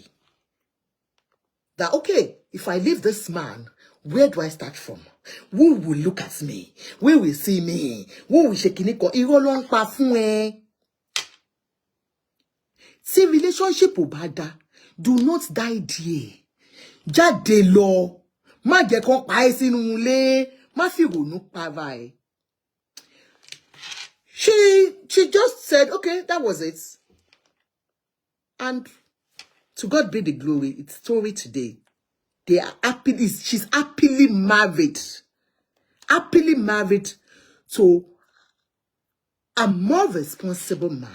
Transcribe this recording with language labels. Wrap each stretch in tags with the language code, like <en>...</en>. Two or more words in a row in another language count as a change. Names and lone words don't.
<en>That, okay, if I leave this man, where do I start from? Who will look at me? Who will see me? Who will shake it? See, relationship obada. Do not die there.</en> <yo>Jade lo. Ma je kon pa e sinu le. Ma fi ronu pa vai.</yo> <en>She just said, okay, that was it. And to God be the glory. It's story today. They are happily, she's happily married. Happily married to a more responsible man.</en>